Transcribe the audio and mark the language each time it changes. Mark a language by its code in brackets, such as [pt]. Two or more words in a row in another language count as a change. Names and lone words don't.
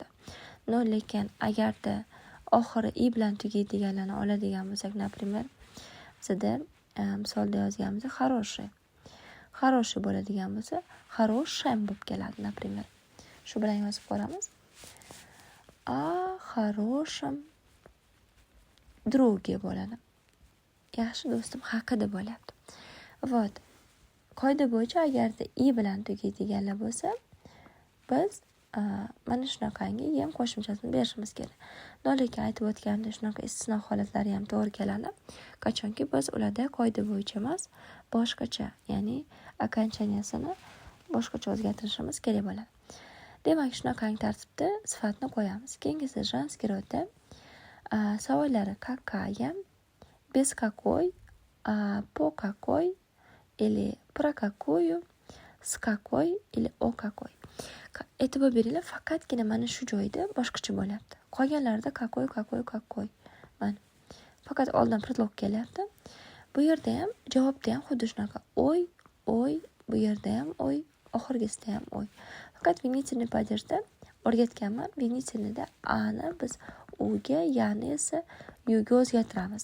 [uz] Lekin agarda oxiri i bilan tugaydiganlarni oladigan bo'lsak, например, bizda misolda yozganmiz, хороший. Хороший bo'ladigan bo'lsa, хорошем bo'lib keladi, например. Shu bilan yozib ko'ramiz. A [ru] хорошем друге [uz] bo'ladi. Yaxshi do'stim haqida bo'lyapti. Вот. Qoida bo'yicha agarda i bilan tugaydiganlar bo'lsa, biz mana shunaqangi yem qo'shimchasini berishimiz kerak. Lekin aytib o'tganimdek shunaqa istisno holatlari ham to'g'ri keladi. Qachonki biz ularda qoida bo'yicha emas, boshqacha, ya'ni okonchaniyasini boshqacha o'zgartirishimiz kerak bo'ladi. Demak, shunaqangi tartibda sifatni qo'yamiz. Keyingisi женский rodda savollari [ru] какая, без какой, по какой или про какую, с какой или о какой. [uz] E'tibor beringlar, faqatgina mana shu joyda boshqacha bo'lyapti. Qolganlarida какой. Mana. Faqat oldin предлог kelyapti. Bu yerda ham, javobda ham xuddi shunaqa. Oy, bu yerda ham oy, oxirgisida ham oy. Faqat [ru] винительный падежda [uz] o'rgatganman. Винительныйda ani biz uga, yani esa yuga o'zgartiramiz.